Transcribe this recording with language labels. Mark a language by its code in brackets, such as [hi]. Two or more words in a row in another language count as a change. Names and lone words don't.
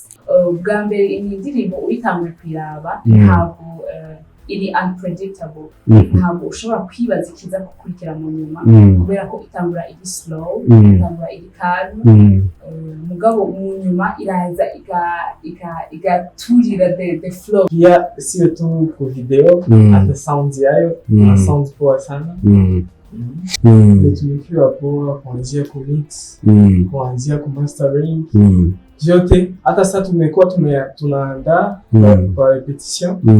[rn] Bwa mbere iyi ndirimbo uyitanguye kuyiraba ntabwo iri unpredictable, ntabwo ushobora kwibaza ikiza gukurikira mu nyuma kubera ko itangura iri slow, itangura iri calm, mugabo mu nyuma iraza igaturira [en] the flow. [sw] Pia sio tu ku video, hata sound yayo na sound poa sana. Tumekiwa poa kuanzia ku mix, kuanzia ku mastering, yote hata sasa tunaandaa kwa repetition.